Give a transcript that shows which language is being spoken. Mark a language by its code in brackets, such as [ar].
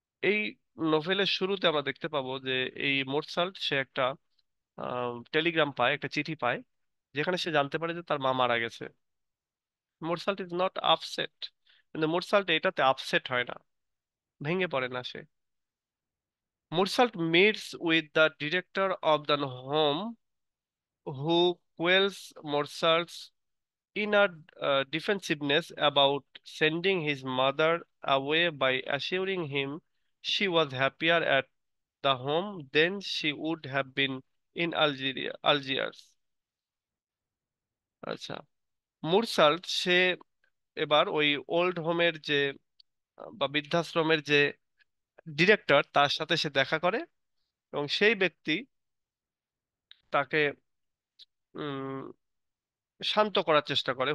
[bn] এই নোভেলের শুরুতে আমরা দেখতে পাবো যে এই মোৎসার্ট সে একটা টেলিগ্রাম পায়, একটা চিঠি পায়, যেখানে সে জানতে পারে যে তার মা মারা গেছে। [en] Mozart is not upset, [bn] কিন্তু মোৎসার্ট এটাতে আপসেট হয় না, ভেঙে পড়ে না সে। [en] Mozart meets with the director of the home who quells Mozart's inner defensiveness about sending his mother away by assuring him she was happier at the home than she would have been in Algiers. [bn] আচ্ছা, মুরসাল্ট সে এবার ওই old হোমের যে বা বৃদ্ধাশ্রমের যে director তার সাথে সে দেখা করে এবং সেই ব্যক্তি তাকে শান্ত করার চেষ্টা করে।